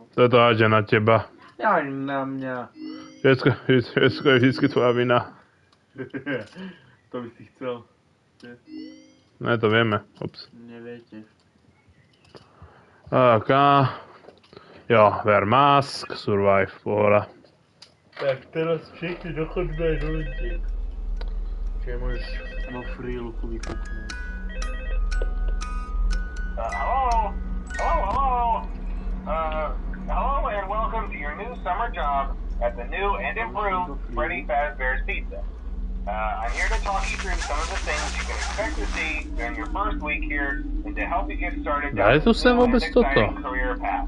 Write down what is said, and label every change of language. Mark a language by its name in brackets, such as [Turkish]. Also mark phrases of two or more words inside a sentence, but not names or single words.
[Slovak] To je to háže na teba. Aj na mňa. Všetko je vždycky tvoja vina. To by si chcel. Ne, to vieme. Ups. Neviete. OK. Jo, [English] wear mask, survive, [Slovak] pohoda. Tak teraz všetci dochodíme do linky. Počkej, môžeš vo freelooku vykúknúť. [English] Hello? Hello and welcome to your new summer job at the new and improved Freddy Fazbear's Pizza. I'm here to talk you through some of the things you can expect to see during your first week here and to help you get started down this new and exciting career path.